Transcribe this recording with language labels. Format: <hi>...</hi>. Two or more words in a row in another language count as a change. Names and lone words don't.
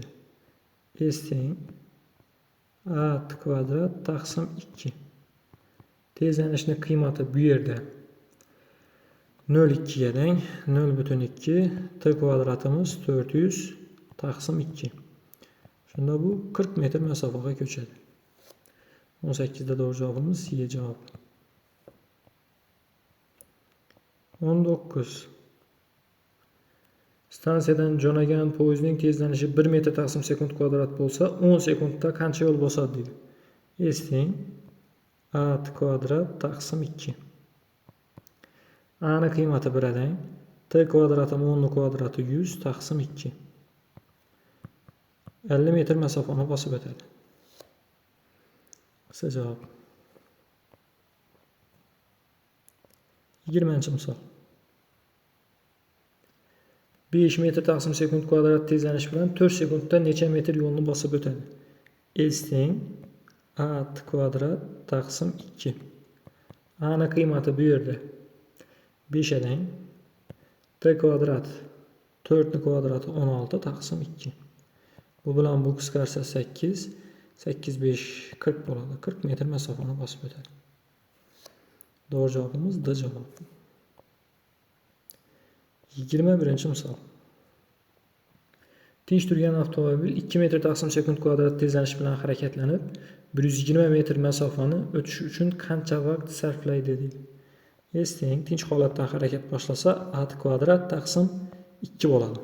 <uz>S teng a kvadrat taqsim 2. Tezlanishning qiymati bu yerda 0,2 ga teng. 0,2 t kvadratimiz 400 taqsim 2. Shunda bu 40 metr masofaga ko'chadi.</uz> <tr>18 da doğru cevabımız C cevap. 19.</tr> <uz>Stansiyadan jo'nagan poyezdning tezlanishi 1 metr taqsim sekund kvadrat bo'lsa, 10 sekundda qancha yo'l bosadi deydi. S teng a kvadrat taqsim 2. A ni qiymati 1 dang. T kvadratı 10 ni kvadrati 100 taqsim 2. 50 metr masofani bosib o'tadi.</uz> <tr>Kısa cevap.</tr> <uz>20-misol. 5 metr taqsim sekund kvadrat tezlanish bilan 4 sekundda necha metr yo'lni bosib o'tadi? S teng a kvadrat taqsim 2. A ni qiymati bu yerda 5 dang. T kvadrat 4 ni kvadrati 16 taqsim 2. Bu bilan bu qisqarsa 8. 8, 5, 40 bo'ladi. 40 metr masofani bosib o'tadi.</uz> <tr>Doğru cevabımız D cevap.</tr> <uz>21-misol. Tinch turgan avtomobil 2 metr taqsim sekund kvadrat tezlanish bilan harakatlanib, 120 metr masofani o'tish uchun qancha vaqt sarflaydi deydi. S teng tinch holatda harakat boshlasa a kvadrat taqsim 2 bo'ladi.</uz>